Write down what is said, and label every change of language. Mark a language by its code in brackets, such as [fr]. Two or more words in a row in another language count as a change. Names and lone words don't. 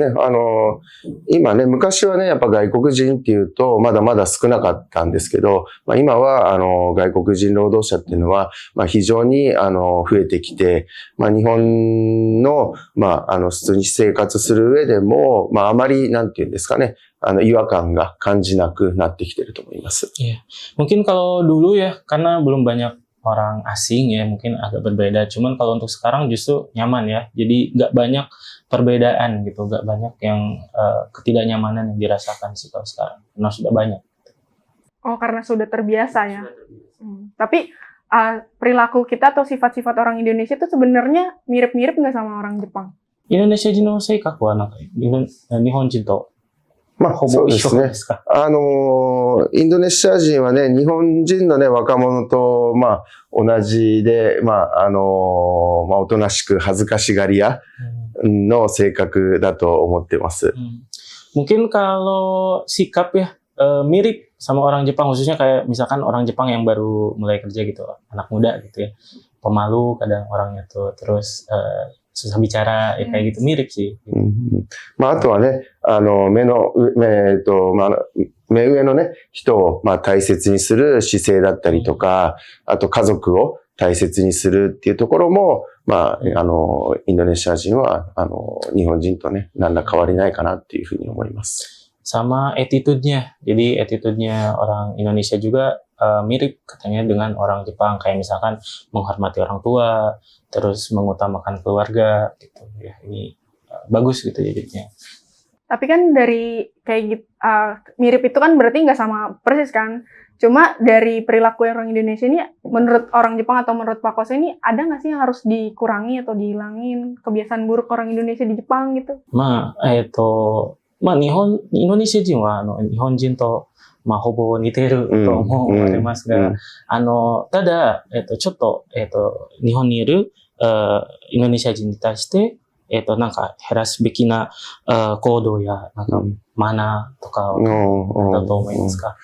[ja] 今ね、昔はね、やっぱ外国人っていうと、まだまだ少なかったんですけど、まあ今は、外国人労働者っていうのは、まあ非常に、増えてきて、まあ日本の、まあ、普通に生活する上でも、まああまり、なんていうんですかね、違和感が感じなくなってきてると思います。 [id] Iya, mungkin kalau dulu ya, karena belum banyak orang asing ya, mungkin agak berbeda. Cuman kalau untuk sekarang justru nyaman ya. Jadi nggak banyak perbedaan gitu, nggak banyak yang ketidaknyamanan yang dirasakan sih kalau sekarang. Karena sudah banyak. Oh, karena sudah terbiasa ya. Tapi perilaku kita atau sifat-sifat orang Indonesia itu sebenarnya mirip-mirip nggak sama orang Jepang? [ja] Indonesia 人の性格はなんか日本人とまあ、ほぼ一緒そうですねで。すか？インドネシア人はね、日本人のね、若者と、まあ、同じで、まあ、まあ、おとなしく恥ずかしがり屋の性格だと思ってます。 [id] Mungkin kalau sikap ya, mirip sama orang Jepang, khususnya kayak misalkan orang Jepang yang baru mulai kerja gitu, anak muda gitu ya. Pemalu kadang orangnya tuh, terus susah bicara, ya kayak gitu, mirip sih. [ja] まあ、あとはね、目上のね、人を、まあ、大切にする姿勢だったりとか、あと家族を大切にするっていうところも、まあ、インドネシア人は、日本人とね、何ら変わりないかなっていうふうに思います。 [id] Sama attitude-nya. Jadi attitude-nya orang Indonesia juga mirip katanya dengan orang Jepang. Kayak misalkan menghormati orang tua, terus mengutamakan keluarga gitu. Ya, ini bagus gitu jadinya. Tapi kan dari kayak gitu, mirip itu kan berarti nggak sama persis kan? Cuma dari perilaku orang Indonesia ini, menurut orang Jepang atau menurut Pak Kose ini, ada nggak sih yang harus dikurangi atau dihilangin kebiasaan buruk orang Indonesia di Jepang gitu? [ja] インドネシア人は日本人と、まあ、ほぼ似ていると思われますが、ただ、ちょっと、日本にいる、インドネシア人に対して、なんか減らすべきな、行動や、なんか、マナーとかは、だと思いますか？